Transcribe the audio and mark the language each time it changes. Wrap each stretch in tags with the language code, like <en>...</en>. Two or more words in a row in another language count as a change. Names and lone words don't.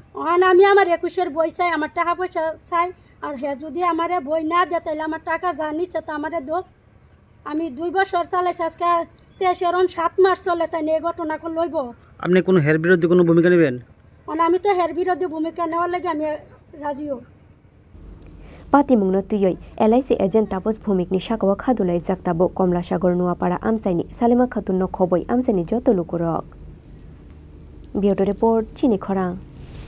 <bn>এখন আমি আমার 21-এর বই চাই আমার টাকা পয়সা চাই আর হে যদি আমারে বই না দেয় তাহলে আমার টাকা যা নিচ্ছে তা আমারে দোক আমি 2 বছর চালাইছি আজকে 23-এর 7 মাস চলে তাই এই ঘটনা করে লইব আপনি কোনো হের বিরুদ্ধে কোনো ভূমিকা নেবেন আমি তো হের বিরুদ্ধে ভূমিকা নেওয়ার লাগে আমি রাজিও</bn> <trp>pati mungno tuyoi LIC Ajent Tapash Bhowmik ni shakawa khadulai jaktabo Komlasagar nuapara amsaini Salema Khatun no khoboi amsaini joto lukurok</trp> <en>Bureau report</en> <trp>Chini Khorang</trp>